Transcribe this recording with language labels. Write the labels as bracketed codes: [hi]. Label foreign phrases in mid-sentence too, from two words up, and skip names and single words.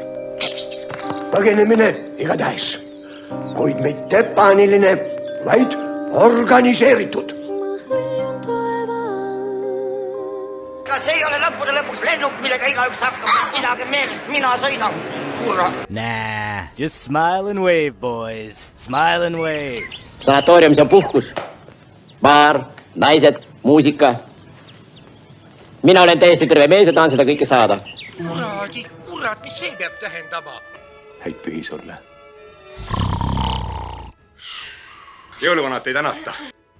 [et] Põgenemine igatahes. Kuid mitte paaniline, vaid organiseeritud. Kas ei ole lõppude lõpuks lennuk, millega igaüks hakkab? Pidage meeles, mina sõidan. Kurra. [en] Nah, just smile and wave, boys. Smile and wave. [et] Sanatooriumis on puhkus. Baar, naised, muusika. Mina olen täiesti terve mees ja tahan seda kõike saada. Kurat, mis see peab tähendama? Häid pühi sulle. Jõuluvanat ei tänata.